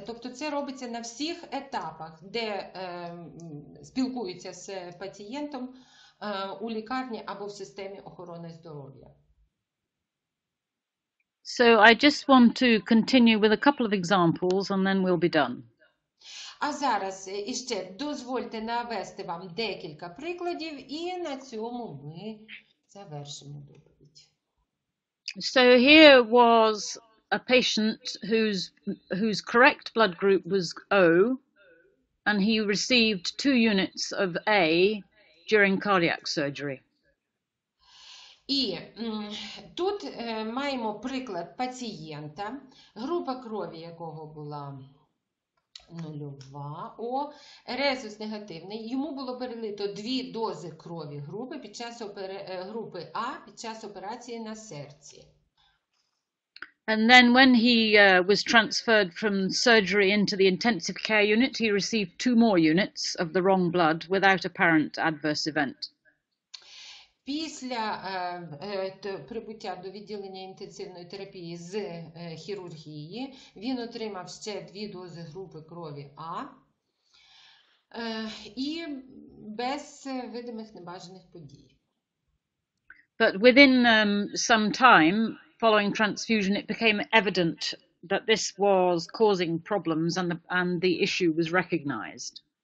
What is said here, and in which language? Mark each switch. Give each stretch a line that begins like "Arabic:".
Ukrainian: Тобто це робиться на всіх етапах, де спілкуються з пацієнтом у лікарні або в системі охорони здоров'я.
English: So I just want to continue with a couple of examples and then we'll be done.
Ukrainian: А зараз іще дозвольте навести вам декілька прикладів і на цьому ми завершимо доповідь.
English: So here was a patient whose correct blood group was O, and he received 2 units of A during cardiac surgery.
Ukrainian: І тут маємо приклад пацієнта, група крові якого була 0 О, резус негативний. Йому було перелито 2 дози крові групи групи А під час операції на серці.
English: And then when he was transferred from surgery into the intensive care unit, he received 2 more units of the wrong blood without apparent adverse event.
Ukrainian: Після прибуття до відділення інтенсивної терапії з хірургії він отримав ще 2 дози групи крові А і без видимих небажаних подій.
English: But within some time following transfusion, it became evident that this was causing problems and the issue was recognized.